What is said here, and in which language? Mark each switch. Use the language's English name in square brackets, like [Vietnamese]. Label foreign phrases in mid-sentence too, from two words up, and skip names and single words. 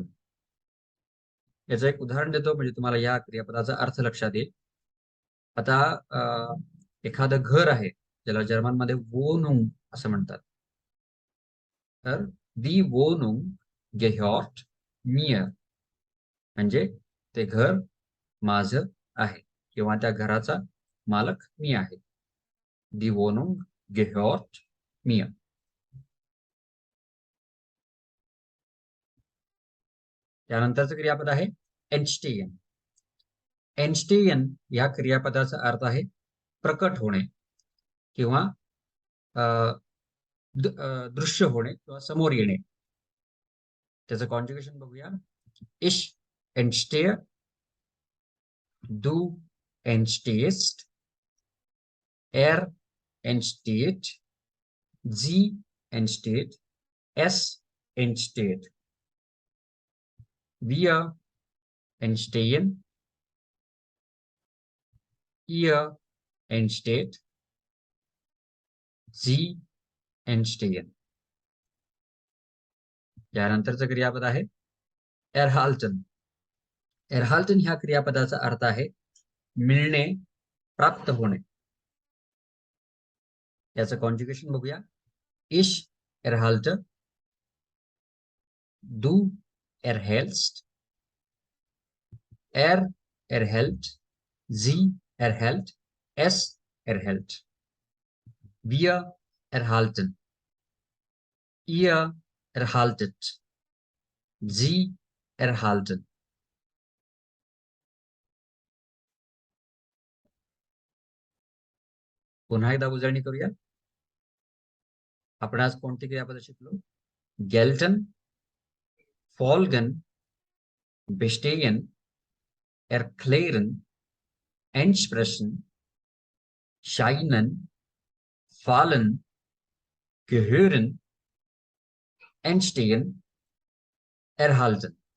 [Marathi] याचं एक उदाहरण देतो म्हणजे तुम्हाला या क्रियापदाचा अर्थ लक्षात येईल. आता एखादं घर आहे ज्याला जर्मनमध्ये वोनुंग असं म्हणतात. [German] तर die Wohnung gehört mir, [Marathi] म्हणजे ते घर माझं आहे किंवा त्या घराचा मालक मी आहे. [German] die Wohnung gehört mir. [Marathi] त्यानंतरचं क्रियापद आहे entstehen. entstehen या क्रियापदाचा अर्थ आहे प्रकट होणे किंवा दृश्य होणे किंवा समोर येणे. त्याचं कॉन्जुगेशन बघूया. [German] Ich entstehe, du entstehst, er entsteht, sie entsteht, es entsteht. Wir entstehen, ihr entsteht, sie entstehen. [Marathi] यानंतरचं क्रियापद आहे erhalten. erhalten ह्या क्रियापदाचा अर्थ आहे मिळणे, प्राप्त होणे. याचं कॉन्जुगेशन बघूया. [German] Ich erhalte, du erhältst, er erhält, sie erhält, es erhält. Wir erhalten, ihr erhaltet, sie erhalten. [Marathi] पुन्हा एकदा उजळणी करूया. आपण आज कोणती क्रियापद शिकलो? [German] gelten, folgen, bestehen, erklären, entsprechen, scheinen, fallen, gehören, entstehen, erhalten.